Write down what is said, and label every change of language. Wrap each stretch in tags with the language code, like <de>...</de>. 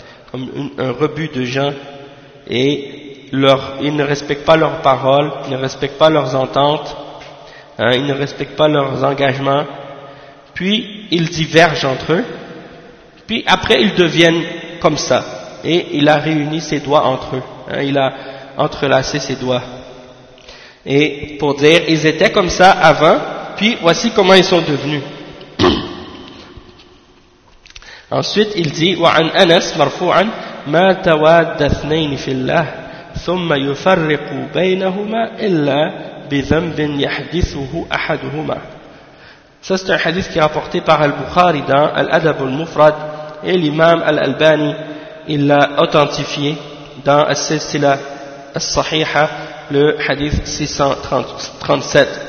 <fr>comme un rebut de gens, et ils ne respectent pas leurs paroles, ils ne respectent pas leurs ententes, hein, ils ne respectent pas leurs engagements, puis ils divergent entre eux, puis après ils deviennent comme ça, et il a réuni ses doigts entre eux, hein, il a entrelacé ses doigts, et pour dire, ils étaient comme ça avant, puis voici comment ils sont devenus. Ensuite il dit,</fr> <ar>وَعَنْ أَنَسْ مَرْفُوعًا مَا تَوَادَّثْنَيْنِ فِي اللَّهِ ثُمَّ يُفَرِّقُ بَيْنَهُمَا إِلَّا بِذَنْبٍ يَحْدِثُهُ أَحَدُهُمَا.</ar> <fr>Ça, c'est un hadith qui est rapporté par Al-Bukhari dans Al-Adab al-Mufrad, et l'imam Al-Albani, il l'a authentifié dans Al-Silsila Al-Sahiha, le hadith 637.</fr>